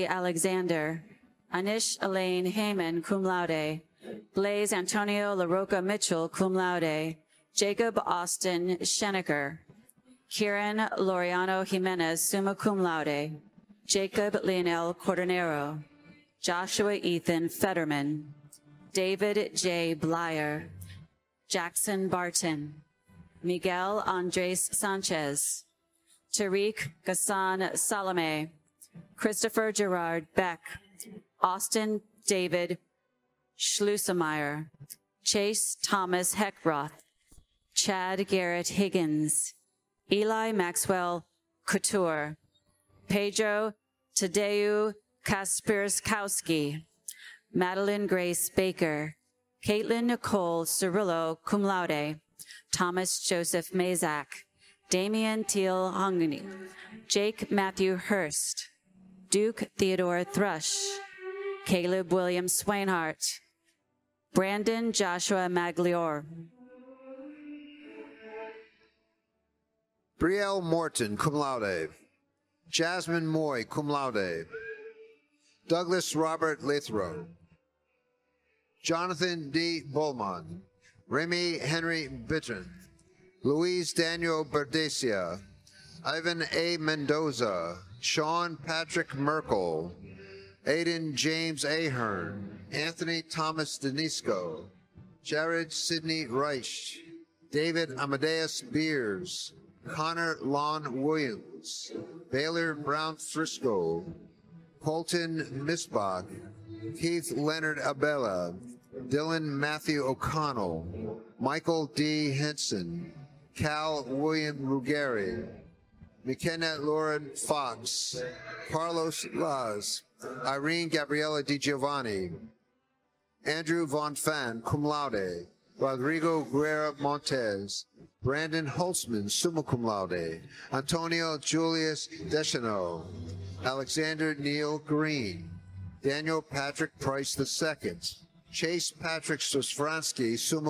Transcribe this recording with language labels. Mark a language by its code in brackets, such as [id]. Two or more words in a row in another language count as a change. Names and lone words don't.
[en] Alexander, Anish Elaine Heyman, [la] cum laude, [en] Blaze Antonio LaRocca Mitchell, [la] cum laude, [en] Jacob Austin Schenecker, Kieran Laureano Jimenez, [la] summa cum laude, [en] Jacob Leonel Cordonero, Joshua Ethan Fetterman, David J. Blyer, Jackson Barton, Miguel Andres Sanchez, Tariq Ghassan Salame, Christopher Gerard Beck, Austin David Schlussemeyer, Chase Thomas Heckroth, Chad Garrett Higgins, Eli Maxwell Couture, Pedro Tadeu Kasperskowski, Madeline Grace Baker, Caitlin Nicole Cirillo, [la] cum laude, [en] Thomas Joseph Mazak, Damian Teal Hungany, Jake Matthew Hurst, Duke Theodore Thrush, Caleb William Swainhart, Brandon Joshua Magliore, Brielle Morton, [la] cum laude. [en] Jasmine Moy, [la] cum laude. [en] Douglas Robert Lithrow. Jonathan D. Bullman. Remy Henry Bittern. Luis Daniel Berdesia. Ivan A. Mendoza. Sean Patrick Merkel. Aiden James Ahern. Anthony Thomas Denisco. Jared Sidney Reich. David Amadeus Beers. Connor Lon Williams, Baylor Brown Frisco, Colton Misbach, Keith Leonard Abella, Dylan Matthew O'Connell, Michael D. Henson, Cal William Ruggieri, McKenna Lauren Fox, Carlos Laz, Irene Gabriela Di Giovanni, Andrew Von Fan, cum laude, Rodrigo Guerra Montez, Brandon Holtzman, [la] summa cum laude, [en] Antonio Julius Deschanel, Alexander Neil Green, Daniel Patrick Price II, Chase Patrick Sosfransky, summa